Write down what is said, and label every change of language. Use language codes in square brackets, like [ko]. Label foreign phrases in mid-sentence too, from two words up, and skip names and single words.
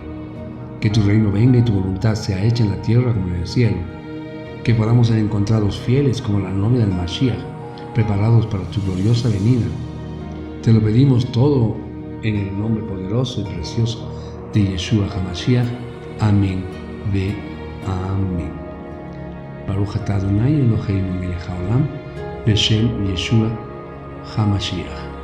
[es] Que tu reino venga y tu voluntad sea hecha en la tierra como en el cielo. Que podamos ser encontrados fieles como la novia del Mashiach, preparados para tu gloriosa venida. Te lo pedimos todo en el nombre poderoso y precioso de Yeshua HaMashiach. Amén. Ve. Amén. [he] ברוך אתה אדני אלהינו מלך העולם, בשם ישוע המשיח.